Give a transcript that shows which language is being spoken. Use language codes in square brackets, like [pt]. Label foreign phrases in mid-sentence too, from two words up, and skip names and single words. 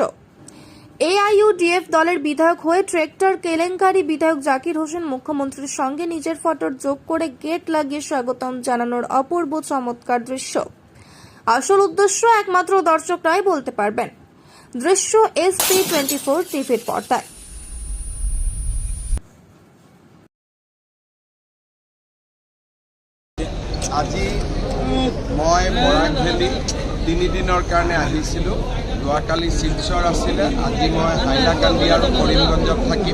[bn] এআইইউডিএফ দলের বিধায়ক হয়ে ট্রেক্টর কেলেঙ্কারি বিধায়ক জাকির হোসেন মুখ্যমন্ত্রীর সঙ্গে নিজের ফটোর যোগ করে গেট লাগিয়ে স্বাগতম জানানোর অপূর্ব চমৎকার দৃশ্য। আসল উদ্দেশ্য একমাত্র দর্শকরাই বলতে পারবেন। দৃশ্য SP24 টিভির পর্দায়। [as] আজি মই বৰাক ভেলী 3 দিনৰ কাৰণে আহিছিলোঁ। যোৱাকালি শিলচৰ আছিলে, আজি মই হাইলাকান্দি আৰু কৰিমগঞ্জত থাকিম।